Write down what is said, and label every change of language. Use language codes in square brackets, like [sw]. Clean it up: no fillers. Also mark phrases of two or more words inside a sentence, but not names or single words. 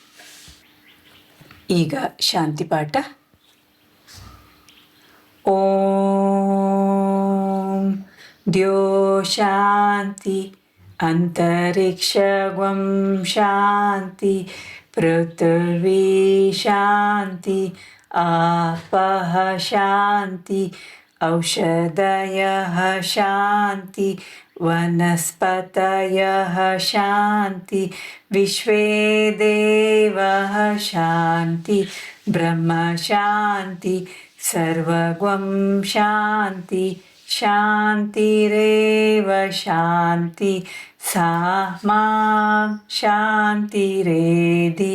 [sa] ಈಗ ಶಾಂತಿ ಪಾಠ. ಓಂ ದ್ಯೋ ಶಾಂತಿ ಅಂತರಿಕ್ಷಂ ಶಾಂತಿ ಪೃಥ್ವೀ ಶಾಂತಿ ಆಪಃ ಶಾಂತಿ ಔಷಧಯಃ ಶಾಂತಿ ವನಸ್ಪತಯಃ ಶಾಂತಿ ವಿಶ್ವೇ ದೇವಃ ಶಾಂತಿ ಬ್ರಹ್ಮ ಶಾಂತಿ ಸರ್ವಗಂ ಶಾಂತಿ ಶಾಂತಿರೇವ ಶಾಂತಿ ಸಾ ಮಾ ಶಾಂತಿರೇಧಿ.